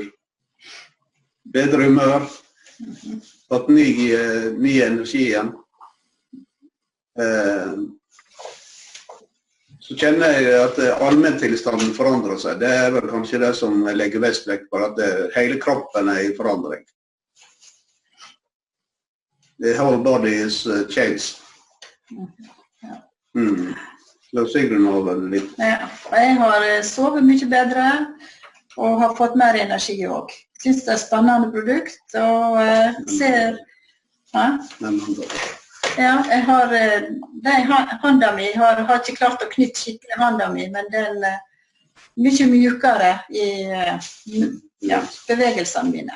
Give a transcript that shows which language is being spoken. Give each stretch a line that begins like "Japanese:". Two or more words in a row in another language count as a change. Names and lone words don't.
Norwegian: Bedre humør, fått ny energi igjen. Så kjenner jeg at allmenntilstanden forandrer seg. Det vel kanskje det som jeg legger mest vekt på, at hele kroppen I forandring.
English: The whole body is changed.
Norwegian: Så Sigrun har vel litt. Ja, jeg har sovet mye bedre og har fått mer energi også. Jeg synes det spennende produkt og ser... Ja, jeg har handa mi, har ikke klart å knytte skikkelig handa mi, men den mye mjukere I bevegelsene mine.